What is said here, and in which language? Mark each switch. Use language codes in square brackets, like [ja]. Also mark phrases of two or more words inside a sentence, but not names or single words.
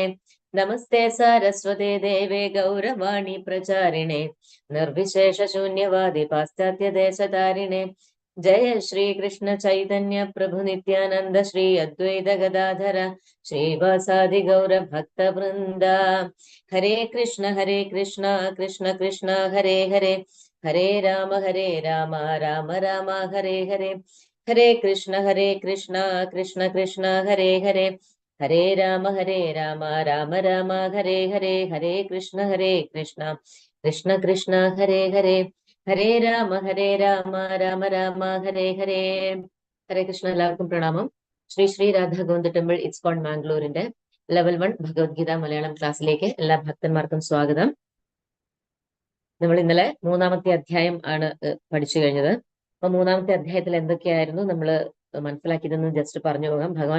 [sa] നമസ്തേ സാരസ്വതേ ദേവേ ഗൗരവാണി പ്രചാരിണേ നിർവിശേഷ ശൂന്യവാദി പാശ്ചാത്യദേശതാരിണേ. ജയ ശ്രീകൃഷ്ണ ചൈതന്യ പ്രഭു നിത്യാനന്ദ ശ്രീ അദ്വൈത ഗദാധര ശ്രീവാസാദി ഗൗര ഭക്തവൃന്ദ. ഹരേ കൃഷ്ണ കൃഷ്ണ കൃഷ്ണ ഹരേ ഹരേ, ഹരേ രാമ രാമ രാമ ഹരേ ഹരേ. ഹരേ കൃഷ്ണ കൃഷ്ണ കൃഷ്ണ ഹരേ ഹരേ, ഹരേ രാമ രാമ രാമ ഹരേ ഹരേ. ഹരേ കൃഷ്ണ കൃഷ്ണ കൃഷ്ണ ഹരേ ഹരേ, ഹരേ രാമ രാമ രാമ ഹരേ ഹരേ. ഹരേ കൃഷ്ണ. [ml] എല്ലാവർക്കും പ്രണാമം. ശ്രീ ശ്രീ രാധാ ഗോവിന്ദ ടെമ്പിൾ ഇസ്കോൺ മാംഗ്ലൂരിന്റെ ലെവൽ 1 ഭഗവത്ഗീത മലയാളം ക്ലാസ്സിലേക്ക് എല്ലാ ഭക്തന്മാർക്കും സ്വാഗതം. നമ്മൾ ഇന്നലെ 3-ാമത്തെ അധ്യായം ആണ് പഠിച്ചു കഴിഞ്ഞത്. അപ്പൊ 3-ാമത്തെ അധ്യായത്തിൽ എന്തൊക്കെയായിരുന്നു നമ്മൾ മനസ്സിലാക്കിയതെന്ന് ജസ്റ്റ് പറഞ്ഞു പോകാം.